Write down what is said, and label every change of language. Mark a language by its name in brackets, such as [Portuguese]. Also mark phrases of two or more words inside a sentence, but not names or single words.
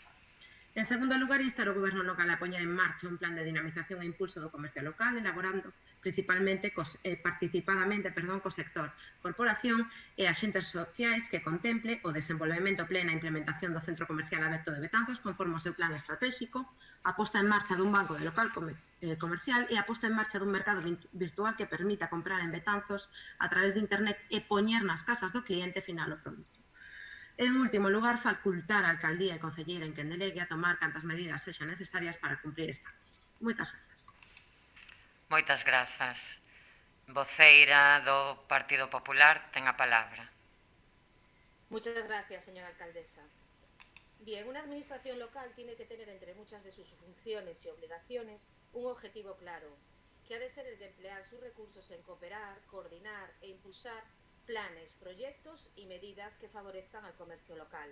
[Galician] En segundo lugar, instar o Goberno local a poñer en marcha un plan de dinamización e impulso do comercio local, elaborando principalmente participadamente co sector, corporación e axentes sociais que contemple o desenvolvemento plena e implementación do Centro Comercial Aberto de Betanzos conforme o seu plan estratégico, a posta en marcha dun banco de local comercial e a posta en marcha dun mercado virtual que permita comprar en Betanzos a través de internet e poñer nas casas do cliente final o produto. En último lugar, facultar a alcaldía e concelleira en quen delegue a tomar cantas medidas sexan necesarias para cumprir esta. Moitas grazas. Moitas grazas. Voceira do Partido Popular ten a palabra. [Spanish] Muchas gracias, señora alcaldesa. Bien, una administración local tiene que tener entre muchas de sus funciones y obligaciones un objetivo claro, que ha de ser el de emplear sus recursos en cooperar, coordinar e impulsar planes, proyectos y medidas que favorezcan al comercio local.